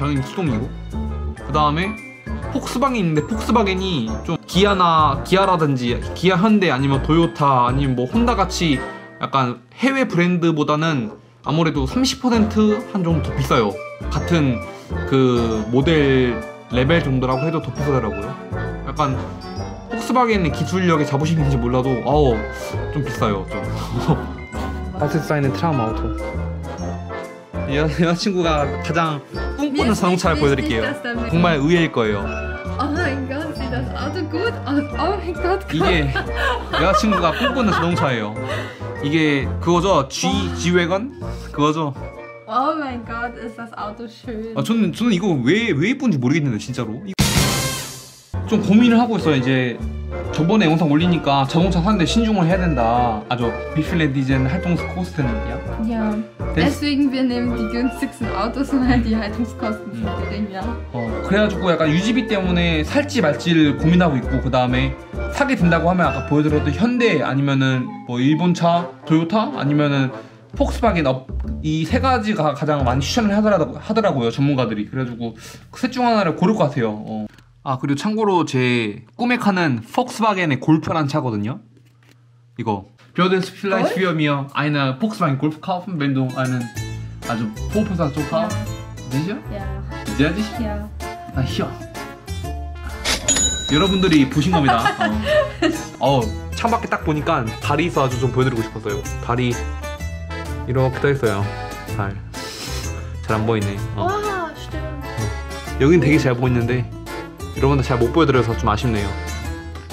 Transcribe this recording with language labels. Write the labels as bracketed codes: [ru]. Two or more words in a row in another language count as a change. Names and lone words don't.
[ko] 당연히 수동이고, 그 다음에 폭스바겐이 있는데 폭스바겐이 좀 기아라든지 기아 현대 아니면 도요타 아니면 뭐 혼다 같이 약간 해외 브랜드보다는 아무래도 30%한 정도 더 비싸요. 같은 그 모델 레벨 정도라고 해도 더 비싸더라고요. 약간 폭스바겐의 기술력의 자부심인지 몰라도 좀 비싸요. 좀. [de] Was ist dein Traumauto? [ko] 여자친구가 가장 꿈꾸는 자동차를 보여드릴게요. 정말 의외일 거예요. [de] Oh mein Gott, sieht das Auto gut aus. Oh mein Gott. [ko] 이게 여자친구가 꿈꾸는 자동차예요. 이게 그거죠? G-Wagon? 그거죠? [de] Oh mein Gott, ist das Auto schön. [ko] 저는 이거 왜 예쁜지 모르겠는데 진짜로. 좀 고민을 하고 있어요. 이제 저번에 영상 올리니까 자동차 사는데 신중을 해야 된다. [de] Also wie viele diesen Haltungskosten? Ja. Deswegen wir nehmen die günstigsten Autos, weil die Haltungskosten sind gering, ja. [ko] 그래가지고 약간 유지비 때문에 살지 말지를 고민하고 있고, 그 다음에 사게 된다고 하면 아까 보여드렸던 현대 아니면은 뭐 일본차 도요타 아니면은 폭스바겐 이 세 가지가 가장 많이 추천을 하더라고요 전문가들이. 그래가지고 그 셋 중 하나를 고를 것 같아요. 그리고 참고로 제 꿈의 차는 폭스바겐의 골프라는 차거든요. [de] 이거 Würdest vielleicht für mir eine Volkswagen Golf kaufen, wenn du einen also Vollpassagier hast? Sicher? Ja. Sehr sicher? Ja. hier. [ko] 여러분들이 보신 겁니다. 창밖에 딱 보니까 달이 있어가지고 좀 보여드리고 싶었어요. 달이 이렇게 떠 있어요. 달. 잘 안 보이네. 와, stimmt. 여긴 되게 잘 보이는데 여러분들 잘 못 보여드려서 좀 아쉽네요.